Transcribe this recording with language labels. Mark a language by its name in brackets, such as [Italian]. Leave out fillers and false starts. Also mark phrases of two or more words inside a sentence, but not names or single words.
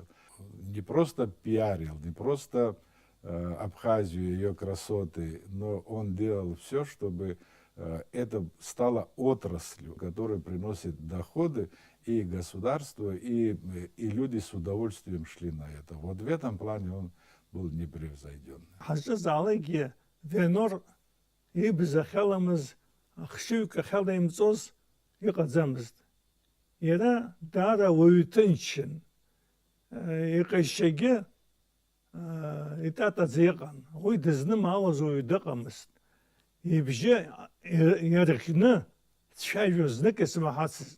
[Russian] Не просто пиарил, не просто Абхазию, ее красоты, но он делал все, чтобы это стало отраслью, которая приносит доходы и государству, и люди с удовольствием шли на это. Вот в этом плане он был непревзойденный. [Abkhazian] Ахшыҩк ахьалаимҵоз иҟаӡамызт. Иара даара уаҩ ҭынчын. Иҟазшьагьы итатаӡа иҟан. Уи дызнымаауаз уаҩ дыҟамызт. Ибжьы иарӷьны дцәажәоз знык исмаҳацызт.